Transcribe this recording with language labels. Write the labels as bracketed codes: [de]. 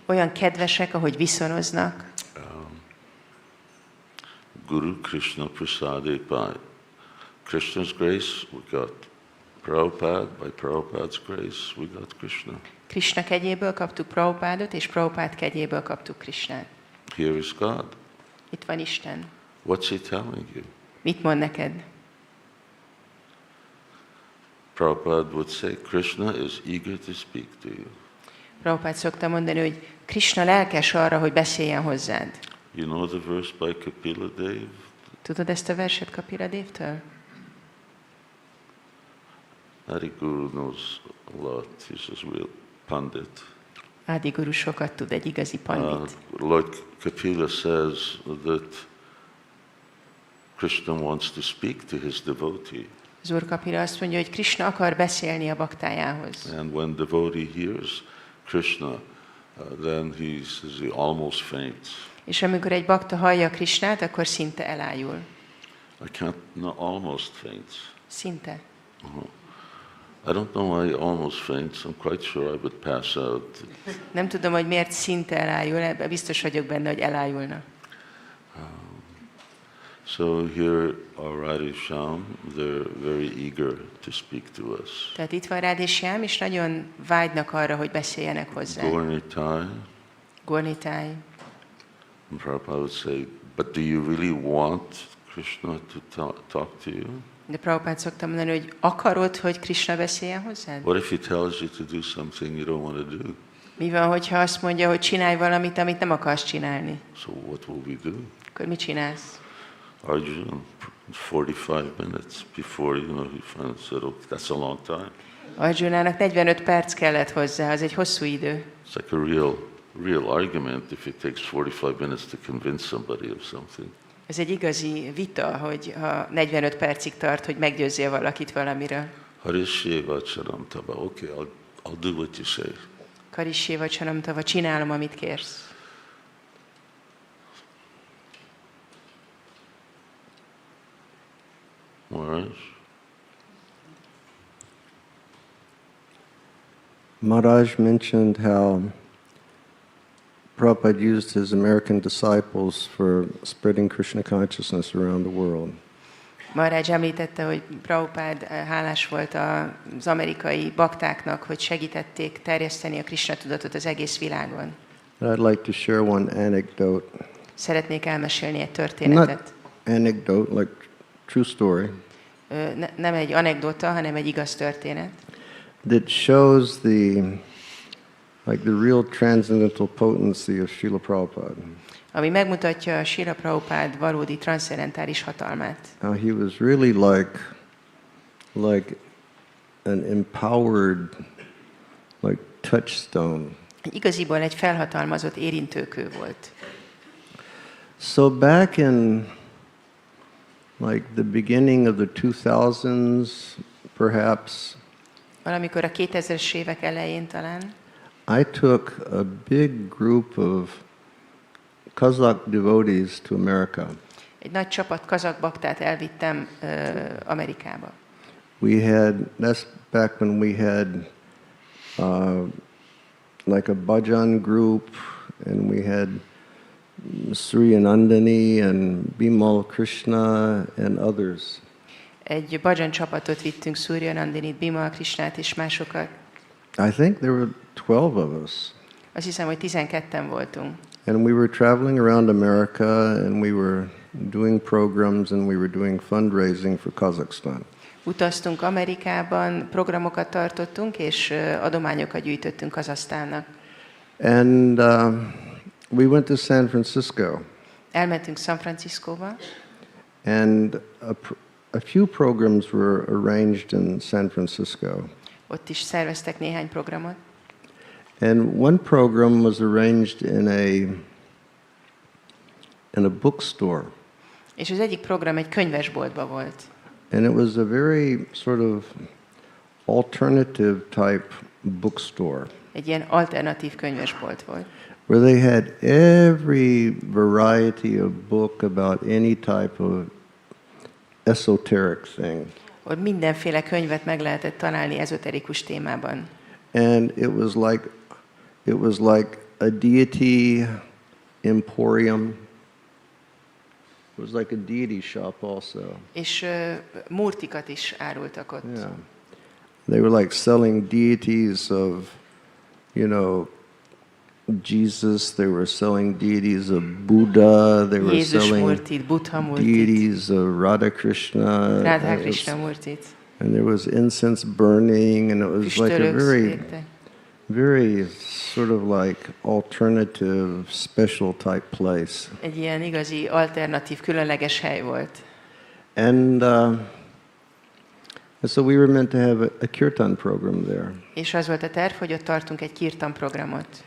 [hu] olyan kedvesek, ahogy viszonoznak. [en] Guru Krishna Prasade, by Krishna's grace, we got Prabhupada. By Prabhupada's grace, we got Krishna. [hu] Krishna kegyéből kaptuk Prabhupádot, és Prabhupád kegyéből kaptuk Krishnát. [en] Here is God. [hu] Itt van Isten. [en] What's he telling you? [hu] Mit mond neked? [en] Prabhupada would say, Krishna is eager to speak to you. [hu] Prabhupád szokta mondani, hogy Krishna lelkes arra, hogy beszéljen hozzád. [en] You know the verse by Kapila Dev? [hu] Tudod ezt a verset Kapila Devtől? [en] Adi Guru knows a lot. He's a real pandit. [hu] Ádi Guru sokat tud, egy igazi pandit. [en] Lord Kapila says that Krishna wants to speak to his devotee. [hu] Az Úr Kapila azt mondja, hogy Krishna akar beszélni a baktájához. [en] And when devotee hears Krishna, then he almost faints. [hu] És amikor egy bakta hallja Krishnát, akkor szinte elájul. [en] Almost faints. [hu] Szinte. [en] I don't know why he almost faints. I'm quite sure I would pass out. [hu] Nem tudom, hogy miért szinte elájul, biztos vagyok benne, hogy elájulna. [en] So here are Radhesham, they're very eager to speak to us. [hu] Tehát itt van Radhesham, és nagyon vágynak arra, hogy beszéljenek hozzá. Gornitai. [en] And Prabhupada would say, but do you really want Krishna to talk to you? [hu] De Prabhupád szokta mondani, hogy akarod, hogy Krishna beszéljen hozzád? [en] What if he tells you to do something you don't want to do? [hu] Mi van, hogyha azt mondja, hogy csinálj valamit, amit nem akarsz csinálni? [en] So what will we do? [hu] Akkor mit csinálsz? [en] Arjuna, 45 minutes before, he finally said, okay, that's a long time. [hu] Arjunának 45 perc kellett hozzá, az egy hosszú idő. [en] It's like a real argument if it takes 45 minutes to convince somebody of something. [hu] Ez egy igazi vita, hogy ha 45 percig tart, hogy meggyőzzél valakit valamiről. [sa] Harishyeva charam tava. [en] Okay, I'll do what you say. [sa] Karishyeva charam tava, [hu] csinálom, amit kérsz. [en] Maharaj mentioned how Prabhupada used his American disciples for spreading Krishna consciousness around the world. [hu] Maharaj említette, hogy Prabhupada hálás volt az amerikai baktáknak, hogy segítették terjeszteni a Krishna tudatot az egész világon. [en] I'd like to share one anecdote. [hu] Szeretnék elmesélni egy történetet. [en] Not anecdote, like true story. [hu] Nem egy anekdota, hanem egy igaz történet. [en] That shows the real transcendental potency of Srila Prabhupada. [hu] Ami megmutatja a Srila Prabhupada valódi transzcendentális hatalmát. [en] How he was really like an empowered, touchstone. [hu] Igaziból egy felhatalmazott érintőkő volt. [en] So back in the beginning of the 2000s, perhaps, [hu] Valamikor a 2000-es évek elején talán, [en] I took a big group of Kazakh devotees to America. [hu] egy nagy csapat kazak baktát elvittem Amerikába. [en] That's back when we had a bhajan group, and we had Surya Nandini and Bimal Krishna and others. [hu] Egy bhajan csapatot vittünk, Surya Nandinit, Bimal Krishnát és másokat. [en] I think there were 12 of us. [hu] Azt hiszem, hogy 12-en voltunk. [en] And we were traveling around America, and we were doing programs, and we were doing fundraising for Kazakhstan. [hu] Utaztunk Amerikában, programokat tartottunk, és adományokat gyűjtöttünk Kazahsztánnak. [en] And we went to San Francisco. [hu] Elmentünk San Franciscóba, [en] And a few programs were arranged in San Francisco. [hu] ott is szerveztek néhány programot. [en] And one program was arranged in a bookstore. [hu] És az egyik program egy könyvesboltba volt. [en] And it was a very sort of alternative type bookstore [hu] Egy ilyen alternatív könyvesbolt volt, [en] where they had every variety of book about any type of esoteric thing. [hu] ott mindenféle könyvet meg lehetett találni ezoterikus témában. [en] And it was like a deity emporium. It was like a deity shop also. [hu] És murtikat is árultak ott. [en] Yeah. They were like selling deities of, Jesus. They were selling deities of Buddha. They were [hu] Jézus [en] selling [hu] murtit, Buddha murtit, [en] deities of Radha Krishna. [hu] Radha Krishna murtit, [en] And there was incense burning, and it was like a [hu] füstölők [en] very, [hu] égtek. [en] very sort of like alternative, special type place. [hu] Egy ilyen igazi alternatív, különleges hely volt. [en] And so we were meant to have a kirtan program there. [hu] És az volt a terv, hogy ott tartunk egy kirtan programot.